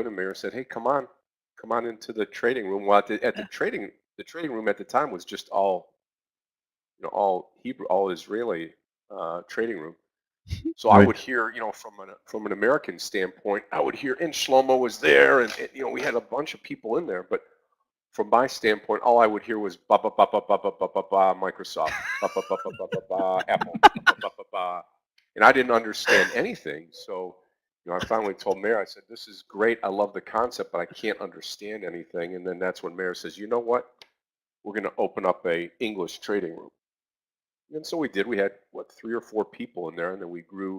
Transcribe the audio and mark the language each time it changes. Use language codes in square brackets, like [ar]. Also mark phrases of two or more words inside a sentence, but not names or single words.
[en] And Meir said, hey, come on into the trading room. Well, at the trading room at the time was just all, you know, all Hebrew, all Israeli trading room. So I Right. would hear, you know, from an American standpoint, I would hear, and Shlomo was there, and you know, we had a bunch of people in there, but from my standpoint, all I would hear was ba ba ba ba ba ba ba ba ba Microsoft, ba ba ba ba ba ba ba Apple, ba ba ba ba, and I didn't understand anything. So, you know, I finally told Meir, I said, "This is great. I love the concept, but I can't understand anything." And then that's when Meir says, "You know what? We're going to open up a English trading room." And so we did. We had 3 or 4 people in there, and then we grew.